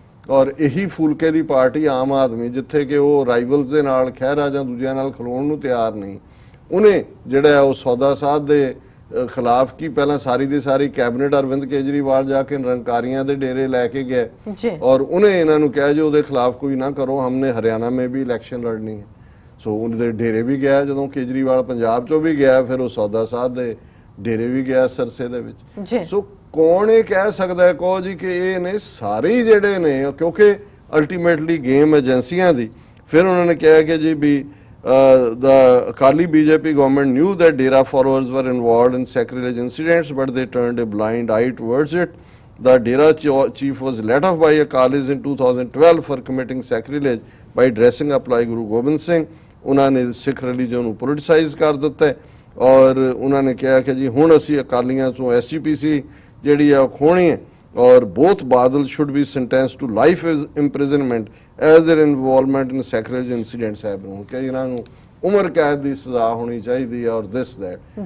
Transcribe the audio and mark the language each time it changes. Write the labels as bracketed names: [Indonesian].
[Punjabi] ਔਰ ਇਹੀ ਫੂਲਕੇ ਦੀ ਪਾਰਟੀ ਆਮ ਆਦਮੀ, ਜਿੱਥੇ ਕਿ ਉਹ ਰਾਈਵਲਸ ਦੇ ਨਾਲ ਖਹਿਰਾ ਜਾਂ ਦੂਜਿਆਂ ਨਾਲ ਖਲੋਣ ਨੂੰ ਤਿਆਰ ਨਹੀਂ, ਉਹਨੇ ਜਿਹੜਾ ਉਹ ਸੌਦਾ ਸਾਧ ਦੇ ਖਿਲਾਫ ਕੀ ਪਹਿਲਾਂ ਸਾਰੀ ਦੀ ਸਾਰੀ ਕੈਬਨਿਟ ਅਰਵਿੰਦ ਕੇਜਰੀਵਾਲ ਜਾ ਕੇ ਨਿਰੰਕਾਰੀਆਂ ਦੇ ਡੇਰੇ ਲੈ ਕੇ ਗਏ ਔਰ ਉਹਨੇ ਇਹਨਾਂ ਨੂੰ ਕਿਹਾ ਜੀ ਉਹਦੇ ਖਿਲਾਫ ਕੋਈ ਨਾ ਕਰੋ, ਹਮਨੇ ਹਰਿਆਣਾ [Hindi] में भी [Punjabi] ਇਲੈਕਸ਼ਨ ਲੜਨੀ ਹੈ। ਸੋ ਉਹਦੇ ਡੇਰੇ ਵੀ ਗਿਆ, ਜਦੋਂ ਕੇਜਰੀਵਾਲ ਪੰਜਾਬ 'ਚੋਂ ਵੀ ਗਿਆ ਫਿਰ ਉਹ ਸੌਦਾ ਸਾਧ ਦੇ ਡੇਰੇ ਵੀ ਗਿਆ ਸਰਸੇ ਦੇ ਵਿੱਚ। ਸੋ ਕੌਣ ਇਹ ਕਹਿ ਸਕਦਾ ਹੈ ਕਹੋ ਜੀ ਕਿ ਇਹ ਨੇ ਸਾਰੇ ਜਿਹੜੇ ਨੇ, ਕਿਉਂਕਿ ਅਲਟੀਮੇਟਲੀ ਗੇਮ ਏਜੰਸੀਆਂ ਦੀ। ਫਿਰ ਉਹਨਾਂ ਨੇ ਕਿਹਾ ਕਿ ਜੀ ਵੀ [English] the Akali BJP government knew that Dera followers were involved in sacrilege incidents, but they turned a blind eye towards it. The Dera chief was let off by Akalis in 2012 for committing sacrilege by dressing up like Guru Gobind Singh. [Punjabi] ਉਹਨਾਂ ਨੇ ਸਿੱਖ religion ਨੂੰ politicise ਕਰ ਦਿੱਤਾ ਔਰ ਉਹਨਾਂ ਨੇ ਕਿਹਾ ਕਿ ਜੀ ਹੁਣ ਅਸੀਂ ਅਕਾਲੀਆਂ ਤੋਂ SGPC ਜਿਹੜੀ ਆ ਖੋਣੀ ਹੈ ਔਰ [English] both Badal should be sentenced to life imprisonment as their involvement in sacrilege incidents have been। [Punjabi] ਕਿ ਇਹਨਾਂ ਨੂੰ ਉਮਰ ਕੈਦ ਦੀ ਸਜ਼ਾ ਹੋਣੀ ਚਾਹੀਦੀ ਹੈ ਔਰ [English] This that.